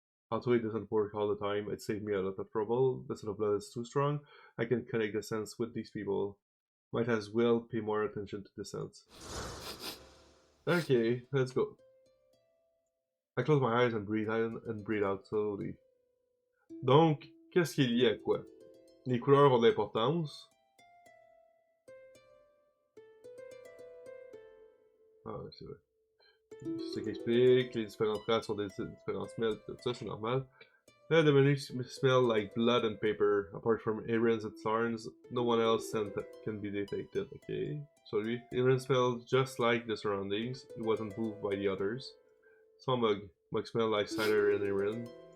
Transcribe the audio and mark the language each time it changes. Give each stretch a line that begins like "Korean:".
English: Although it doesn't work all the time, it saved me a lot of trouble. The scent of blood is too strong. I can connect the sense with these people. Might as well pay more attention to the sense. Okay, let's go. I close my eyes and breathe in and breathe out slowly.
French: Donc, qu'est-ce qui est lié à quoi? Les couleurs ont de l'importance. Ah, c'est vrai. C'est ce qui explique, les différentes races ont des différents smells, tout ça, c'est normal.
English: The menu smell like blood and paper. Apart from Aaron's and Sarn's, no one else scent can be detected. Okay, so Aaron smells just like the surroundings. It wasn't moved by the others. Small mug. Mug smell like cider and Aaron.